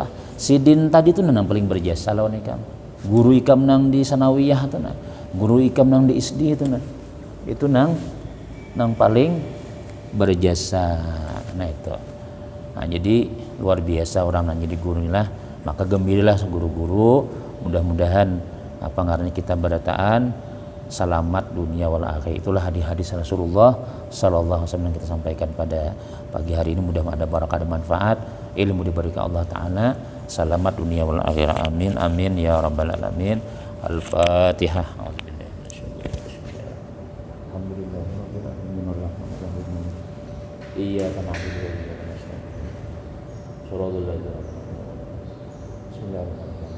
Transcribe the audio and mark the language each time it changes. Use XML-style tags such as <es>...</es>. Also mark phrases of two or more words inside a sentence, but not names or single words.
<bjn>Sidin tadi tuh nang paling berjasa lawan ikam. Guru ikam nang di sanawiyah tuh nah, guru ikam nang di SD itu nah, itu nang paling berjasa. Nah itu, nah jadi luar biasa orang nang jadi guru lah. Maka gembiralah guru-guru, mudah-mudahan apa ngarannya kita berataan selamat dunia</bjn> <ar>والآخرة.</ar> <bjn>Itulah hadis Rasulullah</bjn> <ar>صلى الله عليه وسلم</ar> <bjn>yang kita sampaikan pada pagi hari ini. Mudah-mudahan ada barakah dan manfaat, ilmu diberikan Allah taala, selamat dunia</bjn> <ar>والآخرة. آمين آمين يا رب العالمين. الفاتحة. إياك نعبد وإياك نستعين. صراط الذين أنعمت عليهم. بسم الله الرحمن الرحيم.</ar>